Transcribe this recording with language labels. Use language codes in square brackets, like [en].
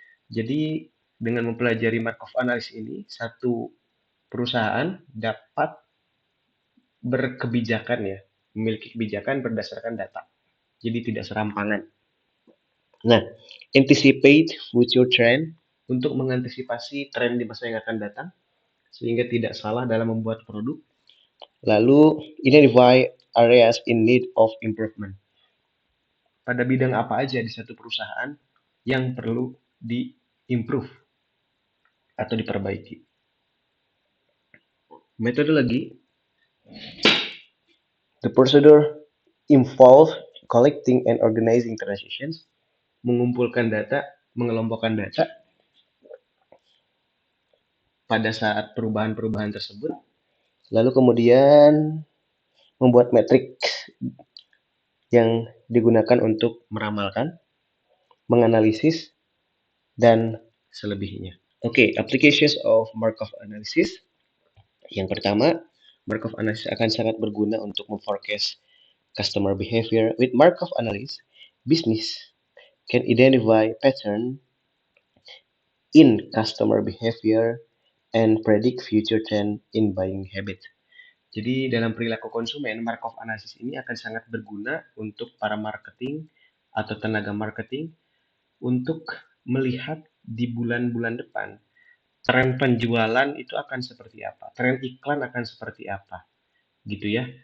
[id] Jadi, dengan mempelajari Markov Analysis ini, satu perusahaan dapat berkebijakan ya, memiliki kebijakan berdasarkan data. Jadi tidak serampangan. Nah, [en] anticipate future trend, [id] untuk mengantisipasi tren di masa yang akan datang, sehingga tidak salah dalam membuat produk. [en] Lalu, identify areas in need of improvement. [id] Pada bidang apa aja di satu perusahaan yang perlu di-improve atau diperbaiki. Metodologi. [en] The procedure involve collecting and organizing transactions, [id] mengumpulkan data, mengelompokkan data pada saat perubahan-perubahan tersebut, lalu kemudian membuat metrik yang digunakan untuk meramalkan, menganalisis, dan selebihnya. Oke, [en] applications of Markov Analysis. [id] Yang pertama, Markov Analysis akan sangat berguna untuk memforecast [en] customer behavior. With Markov Analysis, business can identify pattern in customer behavior and predict future trend in buying habit. [id] Jadi dalam perilaku konsumen, Markov Analysis ini akan sangat berguna untuk para marketing atau tenaga marketing untuk melihat di bulan-bulan depan tren penjualan itu akan seperti apa, tren iklan akan seperti apa, gitu ya.